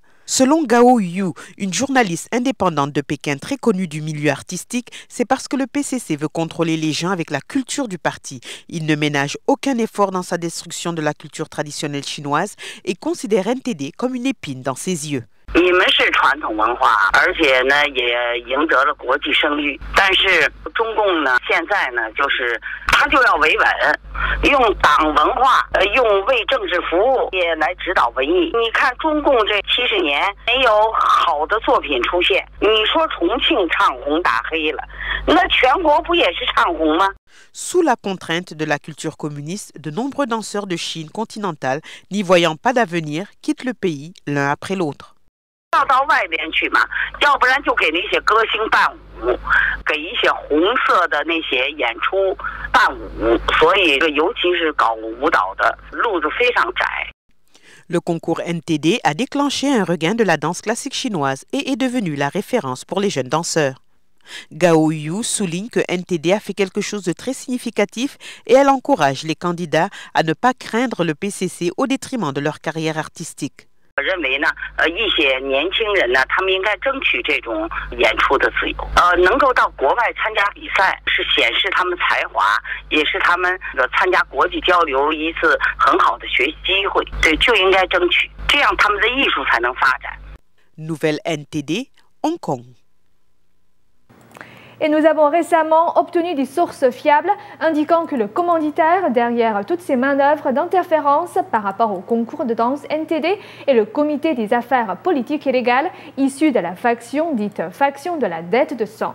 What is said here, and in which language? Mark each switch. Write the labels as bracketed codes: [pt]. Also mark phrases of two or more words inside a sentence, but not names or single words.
[fr] Selon Gao Yu, une journaliste indépendante de Pékin très connue du milieu artistique, c'est parce que le PCC veut contrôler les gens avec la culture du parti. Il ne ménage aucun effort dans sa destruction de la culture traditionnelle chinoise et considère NTD comme une épine dans ses yeux. [zh] 你们是传统文化，而且呢也赢得了国际声誉。但是中共呢，现在呢就是他就要维稳，用党文化，用为政治服务也来指导文艺。你看中共这70年没有好的作品出现，你说重庆唱红打黑了，那全国不也是唱红吗？ [fr] Sous la contrainte de la culture communiste, de nombreux danseurs de Chine continentale, n'y voyant pas d'avenir, quittent le pays l'un après l'autre. [zh] 要到外边去嘛，要不然就给那些歌星伴舞，给一些红色的那些演出伴舞，所以尤其是搞舞蹈的路子非常窄。 [fr] Le concours NTD a déclenché un regain de la danse classique chinoise et est devenu la référence pour les jeunes danseurs. Gao Yu souligne que NTD a fait quelque chose de très significatif et elle encourage les candidats à ne pas craindre le PCC au détriment de leur carrière artistique. [zh] 我认为呢，一些年轻人呢，他们应该争取这种演出的自由。能够到国外参加比赛，是显示他们才华，也是他们参加国际交流一次很好的学习机会。对，就应该争取，这样他们的艺术才能发展。 [fr] Nouvelle NTD, Hong Kong. Et nous avons récemment obtenu des sources fiables indiquant que le commanditaire derrière toutes ces manœuvres d'interférence par rapport au concours de danse NTD est le comité des affaires politiques et légales issu de la faction dite faction de la dette de sang.